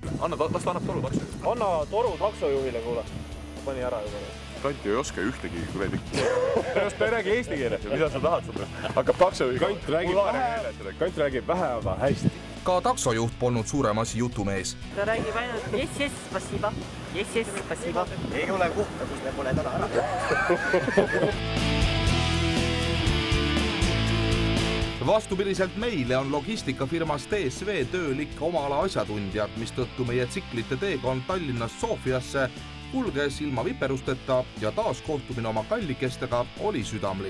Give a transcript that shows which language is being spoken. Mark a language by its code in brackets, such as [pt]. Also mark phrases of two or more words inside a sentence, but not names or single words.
[et] Las ta annab toru taksojuhile. Anna toru taksojuhile, kuule. Pani ära juba. Kant ei oska ühtegi kuradi. Ta ei räägi eesti keeles, mida sa tahad seda? Hakkab takso Kant räägib vähe, aga hästi. Ka taksojuht polnud suurem asi jutumees. Ta räägib ainult yes, spasiba. Yes, spasiba. Ei ole kuhta, kus me pole täna ära. Vastupidiselt meile on logistikafirmas DSV tööl ikka oma ala asjatundjad, mistõttu meie tsiklite teekond Tallinnast Sofiasse kulges ilma viperusteta ja taas kohtumine oma kallikestega oli südamlik.